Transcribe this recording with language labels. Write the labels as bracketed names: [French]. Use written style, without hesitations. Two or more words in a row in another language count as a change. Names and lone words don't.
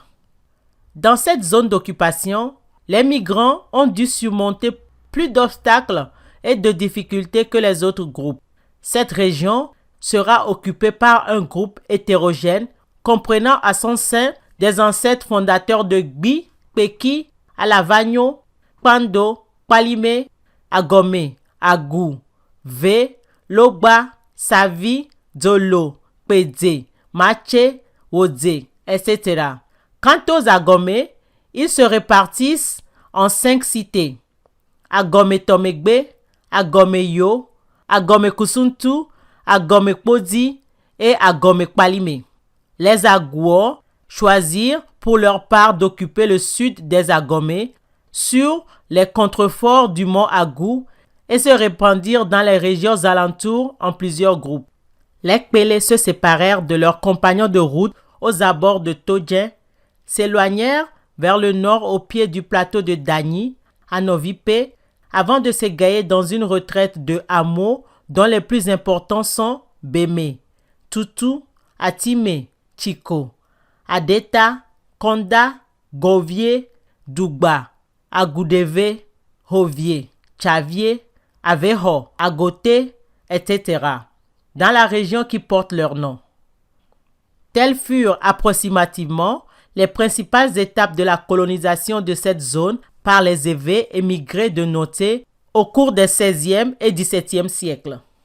[French] Dans cette zone d'occupation, les migrants ont dû surmonter plus d'obstacles et de difficultés que les autres groupes. Cette région sera occupée par un groupe hétérogène comprenant à son sein des ancêtres fondateurs de Gbi, Peki, Alavagno, Pando, Palime, Agome, Agou, Ve, Logba, Savi, Dolo, Pedze, Mache, Wodze, etc. Quant aux Agome, ils se répartissent en 5 cités. Agome Tomegbe, Agome Yo, Agome Kusuntu, Agome Kpodi et Agome Kpalime. Les Agouors choisirent pour leur part d'occuper le sud des Agome sur les contreforts du mont Agou et se répandirent dans les régions alentours en plusieurs groupes. Les Kpélé se séparèrent de leurs compagnons de route aux abords de Todjen, s'éloignèrent vers le nord au pied du plateau de Dagny, à Novipé, avant de s'égayer dans une retraite de hameaux dont les plus importants sont Bémé, Toutou, Atimé, Tchiko, Adeta, Konda, Govier, Dougba, Agoudévé, Hovier, Tchavier, Aveho, Agoté, etc., dans la région qui porte leur nom. Telles furent approximativement les principales étapes de la colonisation de cette zone par les Evé émigrés de Noté au cours des XVIe et XVIIe siècles.